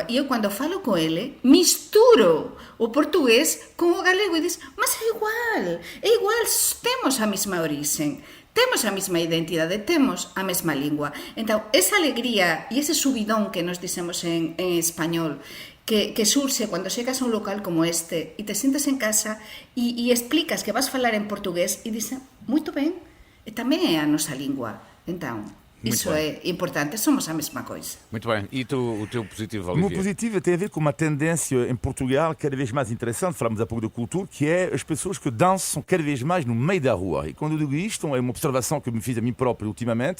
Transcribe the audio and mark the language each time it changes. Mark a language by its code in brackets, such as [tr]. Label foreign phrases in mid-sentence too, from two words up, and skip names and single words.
[gl] E eu, cando falo co ele, misturo o portugués con o galego e diz: mas é igual, temos a mesma orixe, temos a mesma identidade, temos a mesma lingua. Então, esa alegría e ese subidón que nos dicemos en español, que surxe cando chegas a un local como este e [es] te sientes [gl] en casa e explicas que vas falar en portugués e dicen: moito ben, e tamén é a nosa lingua. Então, [pt] Muito [gl] isso [pt] bem. [gl] é importante, somos a mesma coisa. [pt] Muito bem. E o teu positivo, O meu Olivier? positivo tem a ver com uma tendência em Portugal cada vez mais interessante, falamos há pouco de cultura, que é as pessoas que dançam cada vez mais no meio da rua. E quando eu digo isto, é uma observação que eu me fiz a mim próprio ultimamente.